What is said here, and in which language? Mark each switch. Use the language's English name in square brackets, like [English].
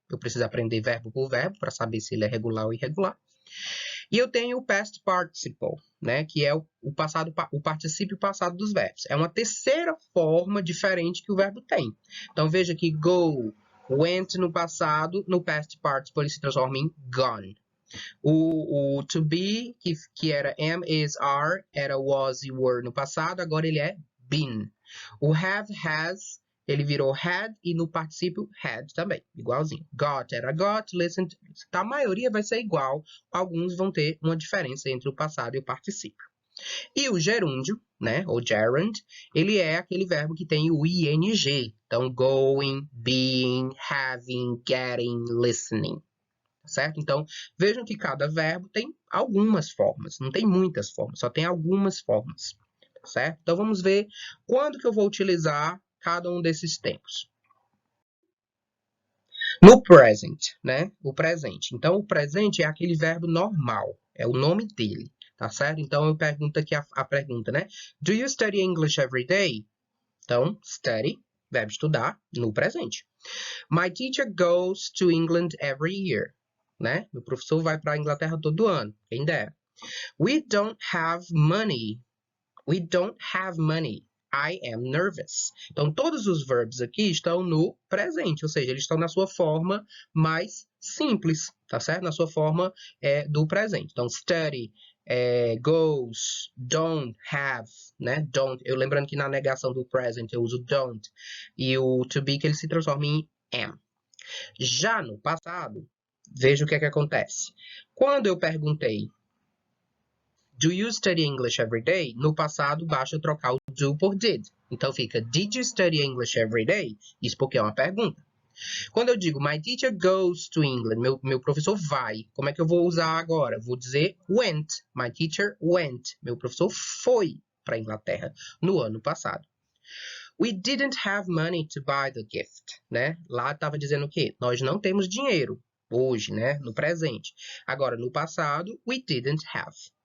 [Portuguese] Eu preciso aprender verbo por verbo para saber se ele é regular ou irregular. E eu tenho o past participle, né, que é o particípio passado dos verbos. É uma terceira forma diferente que o verbo tem. Então veja que go, went no passado, no past participle ele se transforma em gone. O to be, que era am, is, are, era was e were no passado, agora ele é been. O have, has, ele virou had e no particípio had também, igualzinho. Got era got, listen to. A maioria vai ser igual, alguns vão ter uma diferença entre o passado e o particípio. E o gerúndio, né, ou gerund, ele é aquele verbo que tem o ing. Então, going, being, having, getting, listening. certo? Então, vejam que cada verbo tem algumas formas, não tem muitas formas, só tem algumas formas, certo? Então, vamos ver quando que eu vou utilizar cada um desses tempos. No present, né? O presente. Então, o presente é aquele verbo normal, é o nome dele, tá certo? Então, eu pergunto aqui a pergunta, né? [English] Do you study English every day? [Portuguese] Então, study, verbo estudar, no presente. [English] My teacher goes to England every year, né? [Portuguese] Meu professor vai para a Inglaterra todo ano, quem dera. [English] We don't have money. We don't have money. I am nervous. [Portuguese] Então, todos os verbos aqui estão no presente, ou seja, eles estão na sua forma mais simples, tá certo? Na sua forma do presente. Então, study, goes, don't have, né? Don't. Eu lembrando que na negação do present eu uso don't. E o to be que ele se transforma em am. Já no passado, veja o que é que acontece. Quando eu perguntei [English] do you study English every day? [Portuguese] No passado, basta trocar o do por did. Então fica, [English] did you study English every day? [Portuguese] Isso porque é uma pergunta. Quando eu digo, [English] my teacher goes to England, [Portuguese] meu professor vai, como é que eu vou usar agora? Vou dizer went. [English] My teacher went. [Portuguese] Meu professor foi para a Inglaterra no ano passado. [English] We didn't have money to buy the gift, né? [Portuguese] Lá estava dizendo o quê? Nós não temos dinheiro hoje, né? No presente. Agora, no passado, we didn't have.